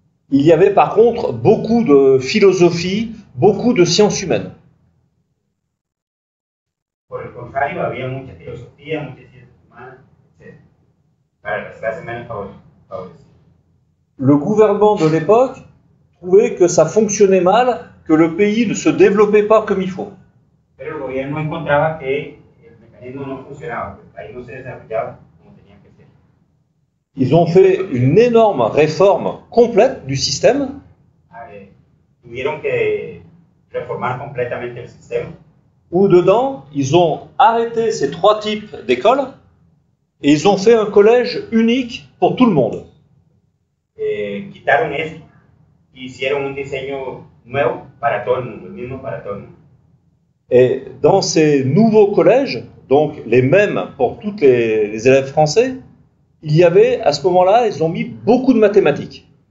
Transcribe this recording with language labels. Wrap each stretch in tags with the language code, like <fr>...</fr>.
<fr>Il y avait par contre beaucoup de philosophie, beaucoup de sciences humaines.</fr> <es>Por el contrario, había mucha filosofía, muchas ciencias humanas, etc. Para las clases menos favorecidas.</es> <fr>Le gouvernement de l'époque trouvait que ça fonctionnait mal, que le pays ne se développait pas comme il faut.</fr> <es>Pero el gobierno encontraba que el mecanismo no funcionaba, que el país no se desarrollaba como tenía que ser.</es> <fr>Ils ont fait une énorme réforme complète du système.</fr> <es>Tuvieron que reformar completamente el sistema.</es> <fr>Où dedans, ils ont arrêté ces 3 types d'écoles et ils ont fait un collège unique pour tout le monde.</fr> <es>Quitaron esto y hicieron un diseño nuevo para todo el mundo, el mismo para todo el mundo.</es> <fr>Et dans ces nouveaux collèges, donc les mêmes pour tous les élèves français, il y avait, à ce moment-là, ils ont mis beaucoup de mathématiques.</fr>